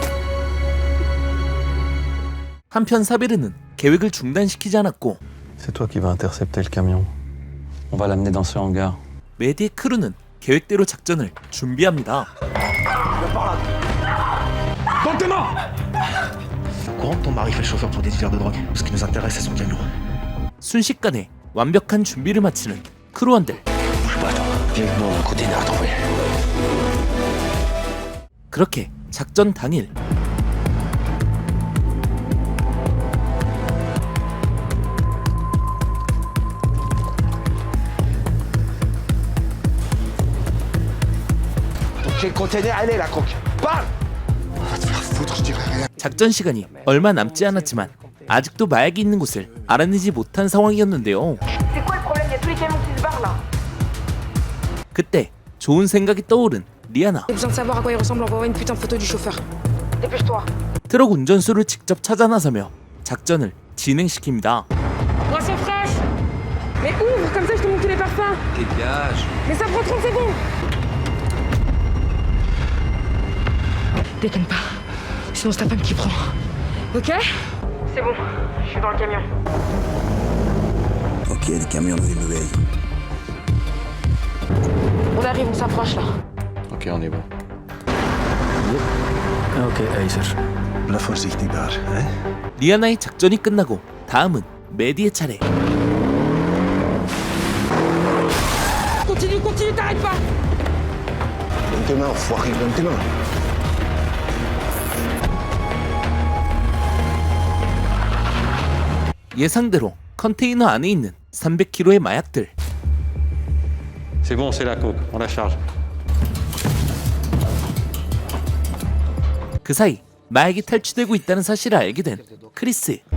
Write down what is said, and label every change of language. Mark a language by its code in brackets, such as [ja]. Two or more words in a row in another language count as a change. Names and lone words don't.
[ko] 한편 사베르는 계획을 중단시키지 않았고 [fr] C'est toi qui vas intercepter le camion. On va l'amener dans ce hangar. [ko] 메디의 크루는 계획대로 작전을 준비합니다. [fr] Dans tes mains! Courant que ton mari fait le chauffeur pour des dealers de drogue. Ce qui nous intéresse, c'est son camion. [ko] 순식간에 완벽한 준비를 마치는 크루원들. [fr] Bouge pas, toi. Viens avec moi, on a un container à t'envoyer. [ko] 그렇게 작전 당일 [fr] Quel container, elle est la croque. Parle! Va te faire foutre, je dirais rien. [ko] 작전 시간이 얼마 남지 않았지만 아직도 마약이 있는 곳을 알아내지 못한 상황이었는데요. 그때 좋은 생각이 떠오른 리아나. [fr] J'ai besoin de savoir à quoi il ressemble, envoie une putain de photo du chauffeur. Dépêche-toi. [ko] 트럭 운전수를 직접 찾아 나서며 작전을 진행시킵니다. [fr] Boisson fraîche. Mais ouvre, comme ça je te montre tous les parfums. Dégage. Mais ça prend 30 secondes. Déconne pas. Sinon c'est ta femme qui prend. Ok? C'est bon, je suis dans le camion. Ok, le camion de nouvelles. On arrive, on s'approche là. Ok, on est bon. Okay, Acer. [de] Bleib vorsichtig da, hè? [ko] 리아나의 작전이 끝나고 다음은 메디의 차례. [fr] Continue, continue, t'arrêtes pas. Donne tes mains, enfoiré, donne tes mains. [ko] 예상대로 컨테이너 안에 있는 300kg의 마약들. [fr] C'est bon, c'est la coke. On la charge. [ko] 그 사이 마약이 탈취되고 있다는 사실을 알게 된 크리스.